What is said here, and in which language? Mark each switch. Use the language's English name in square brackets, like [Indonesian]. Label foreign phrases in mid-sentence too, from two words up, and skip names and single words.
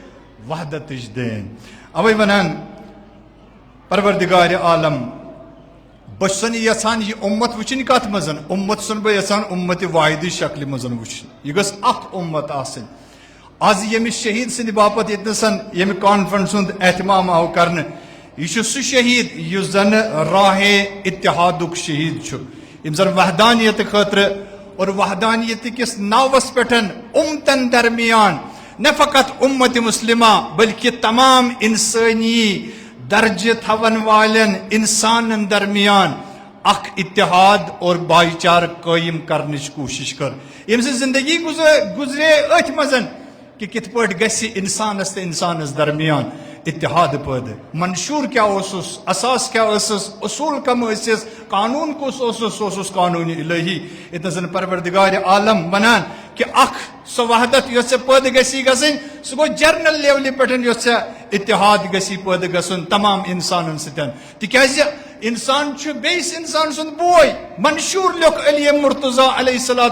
[Kashmiri] وحدتٕچ دین اوے ونان پروردگار عالم بہٕ چھُسن یژھان یہِ اُمت وٕچھِنۍ کتھ منٛز اُمت چھُسن بہٕ یژھان اُمتِ واحدٕچ شکلہِ منٛز وٕچھِنۍ یہِ گٔژھ اکھ اُمت آسٕنۍ آز ییٚمہِ شہیٖد سٕنٛدِ باپتھ ییٚتنسن ییٚمہِ کانفرنس ہُنٛد احتمام آو کرنہٕ یہ سہ شہید یس زن راہ اتحادک شہید یم زن وحدانیت خاطر اور وحدانیت کس ناوس پہ امتن درمیان نہ فقط امت مسلمہ بلکہ تمام انسانی درجہ تھون والن انسان درمیان اخ اتحاد اور بھائی چارہ قائم کرنچ کوشش کر یم سے زندگی گزرے ات مزن کہ کت پہ گژھِ انسانس تو انسانس درمیان اتحاد پٲدٕ منشور کیا اوسُس اساس کیا اوسُس اصول کم ٲسِس قانون کُس اوسُس سُہ اوسُس قانون الہی ییٚتٮ۪ن زن پروردگار عالم ونان کہ اکھ سۄ وحدت یۄس ژےٚ پٲدٕ گژھی گژھٕنۍ سُہ گوٚو جرنل لیولہِ پٮ۪ٹھ یۄس ژےٚ اتحاد گژھی پٲدٕ گژھُن تمام انسانن سۭتۍ تِکیازِ انسان چھُ بیٚیِس انسان سُنٛد بوے منشور لیوٚکھ علی مرتضیٰ [Arabic] علیہ الصلوۃ